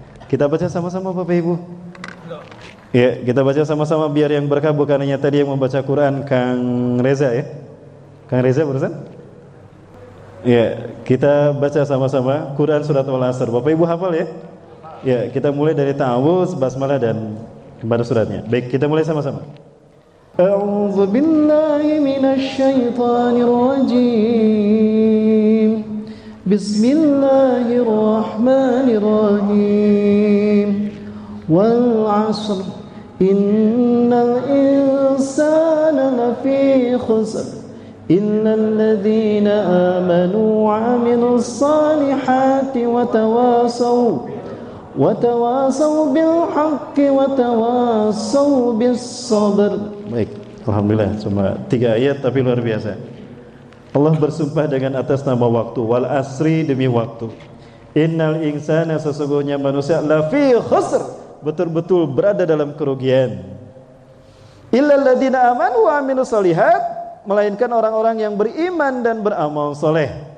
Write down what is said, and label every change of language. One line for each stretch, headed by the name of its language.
Indonesian: Kita baca sama-sama Bapak Ibu. Ya, kita baca sama-sama biar yang berkah, bukan hanya tadi yang membaca Quran Kang Reza ya. Kang Reza barusan? Ya, kita baca sama-sama Quran surat Al-Asr. Bapak Ibu hafal ya? Ya, kita mulai dari ta'awuz, basmalah dan kepada suratnya. Baik, kita mulai sama-sama.
Arabic: أعوذ بالله من الشيطان الرجيم بسم الله الرحمن الرحيم والعصر إن الإنسان لفي خسر إلا الذين آمنوا وعملوا الصالحات وتواصوا بالحق وتواصوا بالصبر.
Indonesian: Baik, alhamdulillah cuma 3 ayat tapi luar biasa. Allah bersumpah dengan atas nama waktu,
Arabic: wal asri,
Indonesian: demi waktu.
Arabic: Innal insana,
Indonesian: sesungguhnya manusia,
Arabic: lafi khusr,
Indonesian: betul-betul berada dalam kerugian.
Arabic: Illal ladzina amanu wa aminu salihat,
Indonesian: melainkan orang-orang yang beriman dan beramal soleh.